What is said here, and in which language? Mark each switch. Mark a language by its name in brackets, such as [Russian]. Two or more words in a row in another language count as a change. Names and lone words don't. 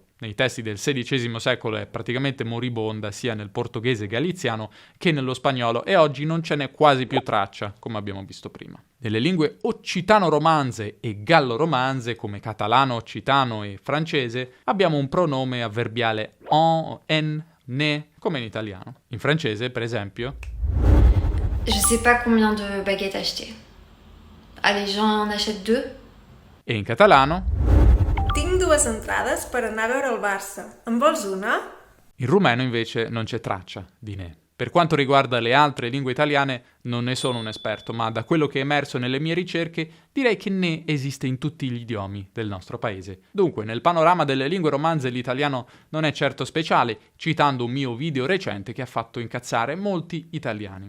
[Italian] Nei testi del XVI secolo è praticamente moribonda sia nel portoghese galiziano che nello spagnolo e oggi non ce n'è quasi più traccia, come abbiamo visto prima. Nelle lingue occitano-romanze e gallo-romanze, come catalano, occitano e francese, abbiamo un pronome avverbiale en, ne, come in italiano. In francese, per esempio, [French] Je sais pas combien de baguettes acheter. Allez, j'en achète 2. [Italian] E in catalano, [Catalan] Tinc 2 entrades per anar a veure el Barça. En vols una? [Italian] in rumeno invece non c'è traccia di ne. Per quanto riguarda le altre lingue italiane, non ne sono un esperto, ma da quello che è emerso nelle mie ricerche, direi che ne esiste in tutti gli idiomi del nostro paese. Dunque, nel panorama delle lingue romanze l'italiano non è certo speciale, citando un mio video recente che ha fatto incazzare molti italiani.